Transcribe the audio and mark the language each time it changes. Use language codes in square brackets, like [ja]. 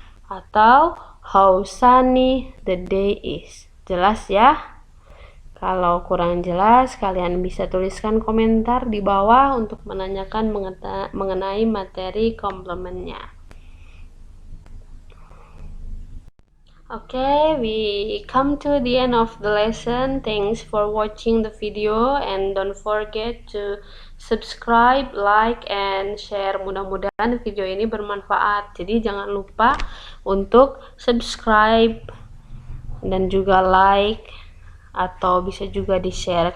[en] Atau how sunny the day is. [id] Jelas ya? Kalau kurang jelas, kalian bisa tuliskan komentar di bawah untuk menanyakan mengenai materi komplemennya. [en] Okay, we come to the end of the lesson. Thanks for watching the video and don't forget to subscribe, like, and share. [id] Mudah-mudahan video ini bermanfaat. Jadi jangan lupa untuk subscribe dan juga like, atau bisa juga di-share.